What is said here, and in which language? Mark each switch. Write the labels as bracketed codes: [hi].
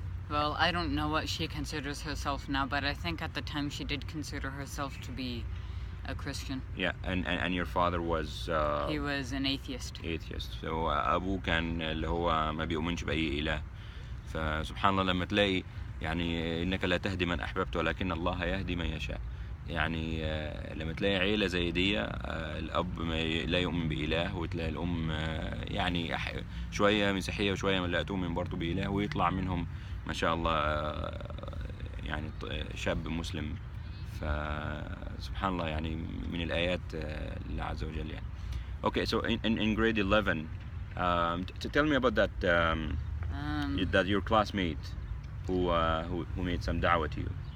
[en] Well, I don't know what she considers herself now, but I think at the time she did consider herself to be a Christian. Yeah, and your father was he was an atheist. [ar] So أبوه كان اللي هو ما بيؤمنش بأي إله. فسبحان الله لما تلاقي يعني إنك لا تهدي من أحببت ولكن الله يهدي من يشاء، يعني لما تلاقي عيلة زي دي الأب لا يؤمن بإله، وتلاقي الأم يعني شوية مسيحية وشوية لا تؤمن برضه بإله، ويطلع منهم ما شاء الله يعني شاب مسلم. فسبحان الله يعني من الآيات الله عز وجل يعني. [en] Okay, so in grade 11, tell me about that that your classmate who made some da'wah to you.